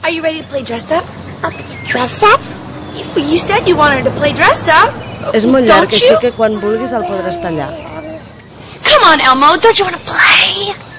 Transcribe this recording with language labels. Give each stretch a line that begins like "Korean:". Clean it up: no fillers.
English: Are you ready to play dress-up? Dress-up? You said you wanted to play dress-up.
Catalan: És molt llarg, així que quan vulguis el podràs tallar.
English: Come on, Elmo, don't you want to play?